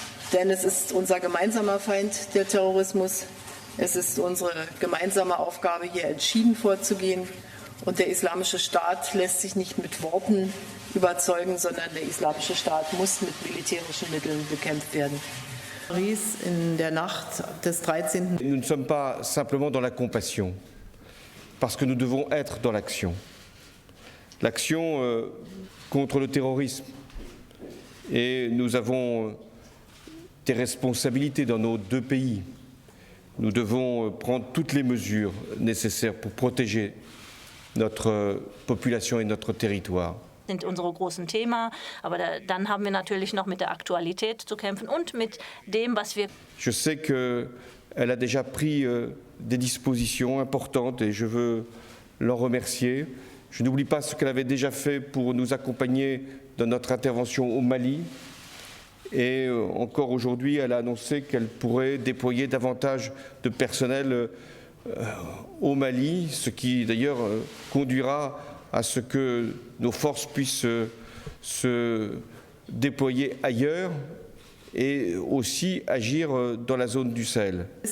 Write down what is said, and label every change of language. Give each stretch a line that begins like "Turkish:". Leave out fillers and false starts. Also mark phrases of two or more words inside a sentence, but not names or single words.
German: Denn es ist unser gemeinsamer Feind, der Terrorismus. Es ist unsere gemeinsame Aufgabe, hier entschieden vorzugehen. Und der Islamische Staat lässt sich nicht mit Worten überzeugen, sondern der Islamische Staat muss mit militärischen Mitteln bekämpft werden. Paris in der Nacht des 13.
French: Nous ne sommes pas simplement dans la compassion, parce que nous devons être dans l'action. L'action contre le terrorisme. Et nous avons des responsabilités dans nos deux pays. Nous devons prendre toutes les mesures nécessaires pour protéger notre population et notre territoire.
German: Sind unsere großen Themen, aber dann haben wir natürlich noch mit der Aktualität zu kämpfen und mit dem, was wir.
French: Je sais qu'elle a déjà pris des dispositions importantes et je veux l'en remercier. Je n'oublie pas ce qu'elle avait déjà fait pour nous accompagner dans notre intervention au Mali. Et encore aujourd'hui, elle a annoncé qu'elle pourrait déployer davantage de personnel au Mali, ce qui d'ailleurs conduira à ce que nos forces puissent se déployer ailleurs et aussi agir dans la zone du Sahel.